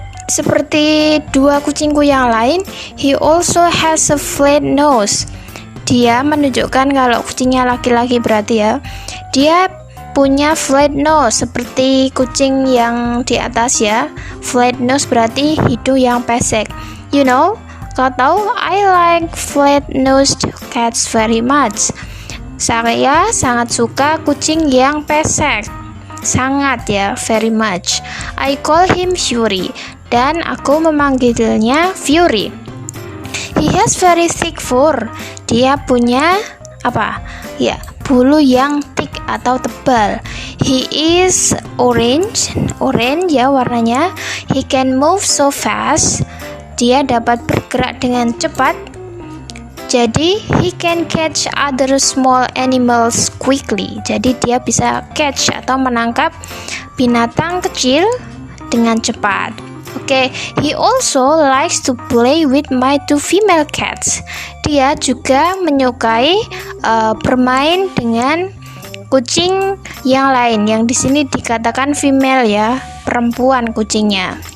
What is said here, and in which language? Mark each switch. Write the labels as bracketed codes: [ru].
[id] Seperti 2 kucingku yang lain, [en] he also has a flat nose. [id] Dia menunjukkan kalau kucingnya laki-laki berarti ya. Dia punya flat nose seperti kucing yang di atas ya. Flat nose berarti hidung yang pesek. [en] You know, [id] kau tahu, [en] I like flat nosed cats very much. [id] Saya sangat suka kucing yang pesek. Sangat ya, [en] very much. I call him Fury. [id] Dan aku memanggilnya Fury. [en] He has very thick fur. [id] Dia punya apa? Ya, bulu yang thick atau tebal. [en] He is orange [id] ya warnanya. [en] He can move so fast. [id] Dia dapat bergerak dengan cepat. [en] Jadi he can catch other small animals quickly. [id] Jadi dia bisa catch atau menangkap binatang kecil dengan cepat. [en] He also likes to play with my 2 female cats. [id] Dia juga menyukai bermain dengan kucing yang lain, yang di sini dikatakan female ya, perempuan kucingnya.